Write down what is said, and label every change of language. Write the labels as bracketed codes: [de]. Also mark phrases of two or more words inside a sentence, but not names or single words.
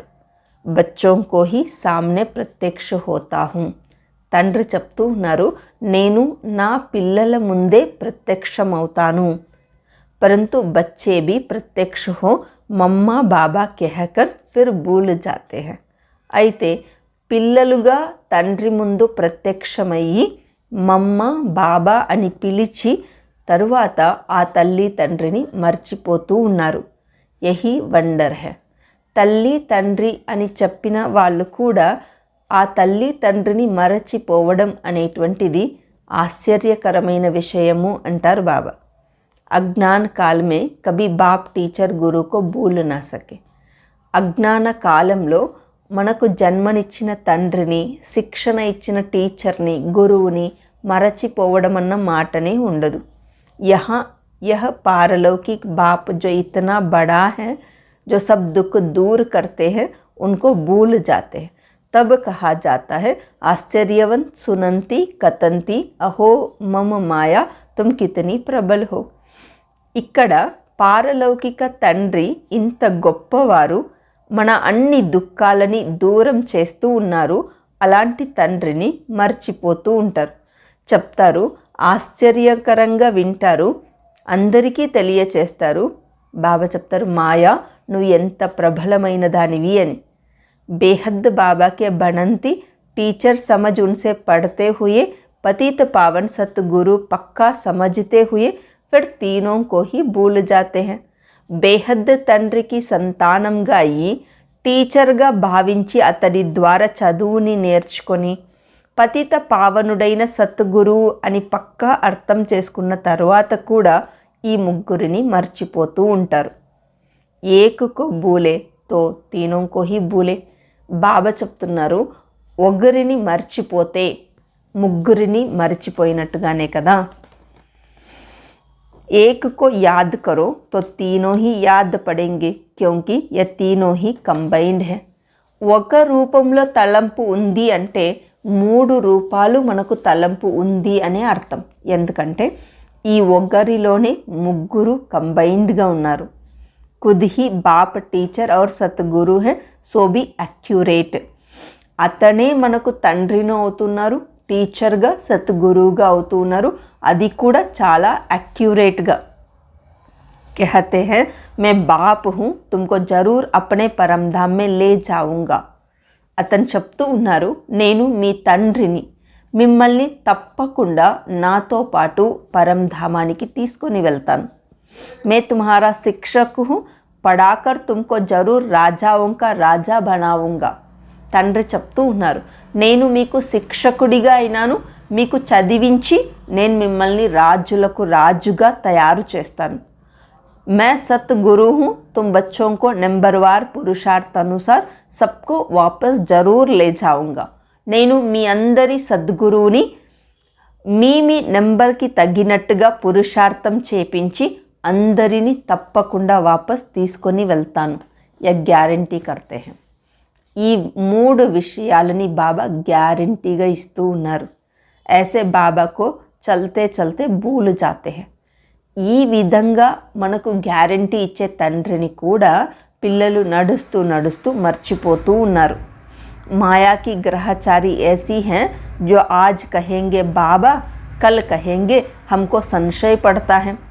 [hi] బచ్చోं को ही सामने प्रत्यक्ष होता हूँ. [te] తండ్రి చెప్తూ ఉన్నారు, నేను నా పిల్లల ముందే ప్రత్యక్షమవుతాను. [hi] परंतु बच्चे भी प्रत्यक्ष हो मम्मा बाबा कहकर फिर भूल जाते हैं. [te] అయితే పిల్లలుగా తండ్రి ముందు ప్రత్యక్షమయ్యి మమ్మ బాబా అని పిలిచి తరువాత ఆ తల్లి తండ్రిని మర్చిపోతూ ఉన్నారు. [hi] यही वंडर है. [te] తల్లి తండ్రి అని చెప్పిన వాళ్ళు కూడా ఆ తల్లి తండ్రిని మరచిపోవడం అనేటువంటిది ఆశ్చర్యకరమైన విషయము అంటారు బాబా. [hi] अज्ञान काल में कभी बाप टीचर गुरु को भूल ना सके. [te] అజ్ఞాన కాలంలో మనకు జన్మనిచ్చిన తండ్రిని, శిక్షణ ఇచ్చిన టీచర్ని, గురువుని మరచిపోవడం అన్న మాటనే ఉండదు. [hi] यह पारलौकिक बाप जो इतना बड़ा है, जो सब दुख दूर करते हैं, उनको भूल जाते हैं. तब कहा जाता है, आश्चर्यवंत सुनंती कतंती अहो मम माया तुम कितनी प्रबल हो. [te] ఇక్కడ పారలౌకిక తండ్రి ఇంత గొప్పవారు, మన అన్ని దుఃఖాలని దూరం చేస్తూ ఉన్నారు. అలాంటి తండ్రిని మర్చిపోతూ ఉంటారు. చెప్తారు, ఆశ్చర్యకరంగా వింటారు, అందరికీ తెలియచేస్తారు. బాబా చెప్తారు, మాయా నువ్వు ఎంత ప్రబలమైన దానివి అని. [hi] बेहद बाबा के बनंती टीचर समझ उनसे पढ़ते हुए पतित पावन सतगुरु पक्का समझते हुए फिर तीनों को ही भूल जाते हैं. [te] బేహద్ తండ్రికి సంతానంగా అయ్యి టీచర్గా భావించి అతడి ద్వారా చదువుని నేర్చుకొని పతిత పావనుడైన సద్గురువు అని పక్కా అర్థం చేసుకున్న తర్వాత కూడా ఈ ముగ్గురిని మర్చిపోతూ ఉంటారు. [hi] एक को भूले तो तीनों को ही भूले. [te] బాబా చెప్తున్నారు, ఒకరిని మర్చిపోతే ముగ్గురిని మర్చిపోయినట్టుగానే కదా. [hi] एक को याद करो तो तीनों ही याद पड़ेंगे क्योंकि ये तीनों ही कंबाइंड है. [te] ఒక రూపంలో తలంపు ఉంది అంటే 3 రూపాలు మనకు తలంపు ఉంది అనే అర్థం. ఎందుకంటే ఈ ఒక్కరిలోనే ముగ్గురు కంబైన్డ్గా ఉన్నారు. [hi] खुद ही बाप टीचर और सतगुरु है सो भी एक्यूरेट. [te] అతనే మనకు తండ్రిను అవుతున్నారు, టీచర్గా సద్గురువుగా అవుతూ ఉన్నారు, అది కూడా చాలా అక్యురేట్గా. [hi] कहते हैं मैं बाप हूँ तुमको जरूर अपने परमधाम में ले जाऊँगा. [te] అతను చెప్తూ ఉన్నారు, నేను మీ తండ్రిని, మిమ్మల్ని తప్పకుండా నాతో పాటు పరంధామానికి తీసుకొని వెళ్తాను. [hi] मैं तुम्हारा शिक्षक हूँ पढ़ाकर तुमको जरूर राजाओं का राजा बनाऊँगा. [te] తండ్రి చెప్తూ ఉన్నారు, నేను మీకు శిక్షకుడిగా అయినాను, మీకు చదివించి నేను మిమ్మల్ని రాజులకు రాజుగా తయారు చేస్తాను. [hi] मैं सतगुरु हूँ तुम बच्चों को नंबरवार पुरुषार्थ अनुसार सबको वापस जरूर ले जाऊँगा. [te] నేను మీ అందరి సద్గురువుని మీ నెంబర్కి తగినట్టుగా పురుషార్థం చేపించి అందరినీ తప్పకుండా వాపస్ తీసుకొని వెళ్తాను. [hi] या गारंटी करते है. [te] ఈ 3 విషయాలని బాబా గ్యారంటీగా ఇస్తూ ఉన్నారు. [hi] ऐसे बाबा को चलते चलते भूल जाते है. [te] ఈ విధంగా మనకు గ్యారంటీ ఇచ్చే తండ్రిని కూడా పిల్లలు నడుస్తూ నడుస్తూ మర్చిపోతూ ఉన్నారు. [hi] మాయా की ग्रहचारी ऐसी हैं जो आज कहेंगे बाबा कल कहेंगे हमको संशय पड़ता है.